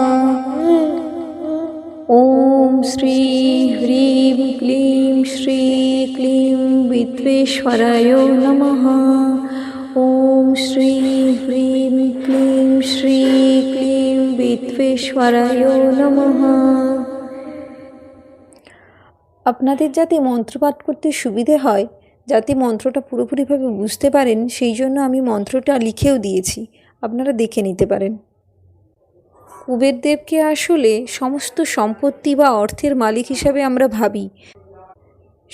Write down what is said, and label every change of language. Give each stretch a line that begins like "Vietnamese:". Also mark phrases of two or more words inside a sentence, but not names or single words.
Sanskrit: ॐ श्री ह्रीं क्लीं श्री क्लीं वित्तेश्वराय नमः। ॐ श्री ह्रीं क्लीं श्री क्लीं वित्तेश्वराय नमः।
Bangla: আপনাদের যাতে মন্ত্রপাঠ করতে সুবিধে হয়, যাতে মন্ত্রটা পুরোপুরিভাবে বুঝতে পারেন, সেই জন্য আমি মন্ত্রটা লিখেও দিয়েছি, আপনারা দেখে নিতে পারেন। কুবের দেবকে আসলে সমস্ত সম্পত্তি বা অর্থের মালিক হিসাবে আমরা ভাবি।